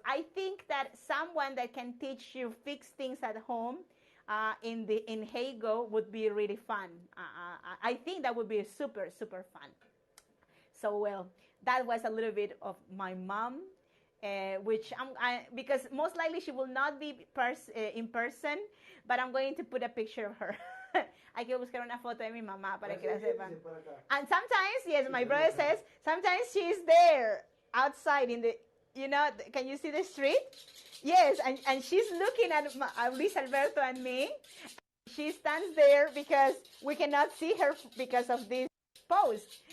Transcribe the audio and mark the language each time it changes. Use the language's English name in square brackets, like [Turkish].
[English] I think that someone that can teach you fix things at home in Hago would be really fun. I think that would be super, super fun. So, well, that was a little bit of my mom, which because most likely she will not be in person, but I'm going to put a picture of her. [Spanish] Hay que buscar una foto de mi mamá para que la sepan. [English] And sometimes, yes, my brother says, sometimes she's there outside in the, can you see the street? Yes, and she's looking at Luis Alberto and me. She stands there because we cannot see her because of this post.